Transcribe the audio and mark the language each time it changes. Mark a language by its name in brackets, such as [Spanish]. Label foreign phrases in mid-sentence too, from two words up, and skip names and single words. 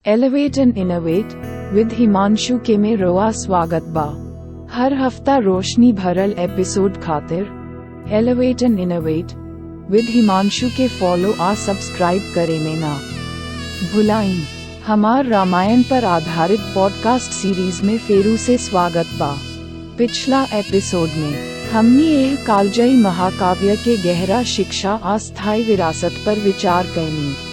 [Bhojpuri] एलिवेट एंड इनोवेट विद हिमांशु के में रोआ स्वागत बा। हर हफ्ता रोशनी भरल एपिसोड खातिर एलिवेट एंड इनोवेट विद हिमांशु के फॉलो आ सब्सक्राइब करे में ना भुलाइन। हमार रामायण पर आधारित [English] podcast series [Bhojpuri] में फेरू से स्वागत बा। पिछला एपिसोड में हमने यह कालजयी महाकाव्य के गहरा शिक्षा अस्थायी विरासत पर विचार कैनी।